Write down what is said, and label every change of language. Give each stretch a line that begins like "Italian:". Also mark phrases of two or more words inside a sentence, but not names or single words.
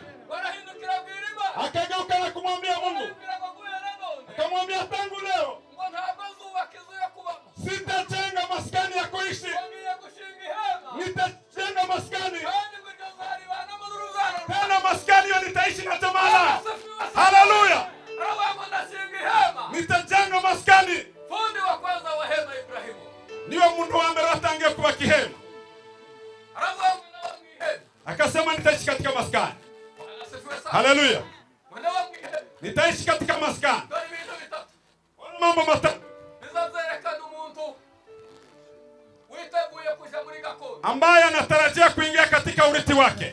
Swahili: Akageuka na kumwambia Mungu, akamwambia, tangu leo sitajenga maskani ya kuishi, nitajenga maskani tena, maskani hiyo nitaishi na jamaa. Haleluya. Nitajenga maskani. Fundi wa kwanza wa hema Ibrahimu niwe
Kinyarwanda: mundu wa mbere atangiye kuba kihema.
Swahili: Akasema nitaishi katika maskani. Haleluya. Nitaishi katika maskani. Mambo matatu ambaye anatarajia kuingia katika urithi wake.